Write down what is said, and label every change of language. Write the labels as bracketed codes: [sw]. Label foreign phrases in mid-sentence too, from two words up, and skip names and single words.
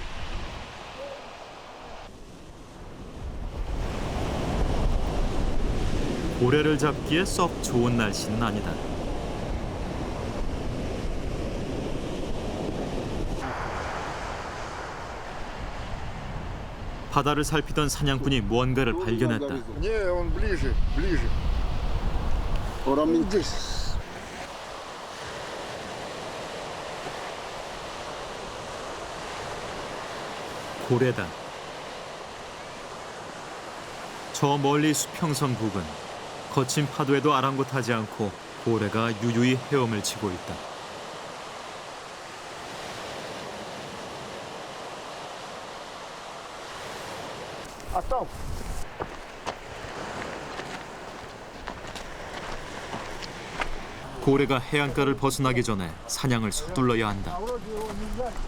[ko] 고래를 잡기에 썩 좋은 날씨는 아니다. 바다를 살피던 사냥꾼이 무언가를 발견했다. [ru] Не, он ближе, ближе. Oramin Здесь. [ko] 고래다. 저 멀리 수평선 부근. 거친 파도에도 아랑곳하지 않고 고래가 유유히 헤엄을 치고 있다. [ru] А там? [ko] 고래가 해안가를 벗어나기 전에 사냥을 서둘러야 한다. [ru] Вроде его нельзя.